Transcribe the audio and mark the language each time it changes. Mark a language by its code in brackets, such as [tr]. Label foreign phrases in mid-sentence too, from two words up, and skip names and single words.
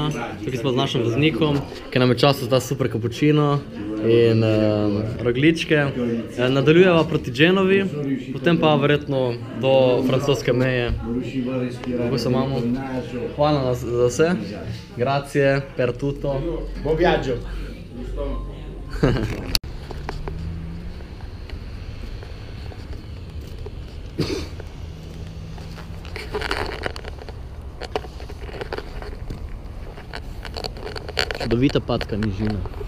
[sl] Tukaj smo z našim voznikom, ki nam je často da super kapučino in rogličke. Nadaljujeva proti Genovi, potem pa verjetno do francoske meje. Kako se imamo? Hvala za vse. [it] Grazie per tutto. Buon viaggio. [sl] Čudovita patka nižina.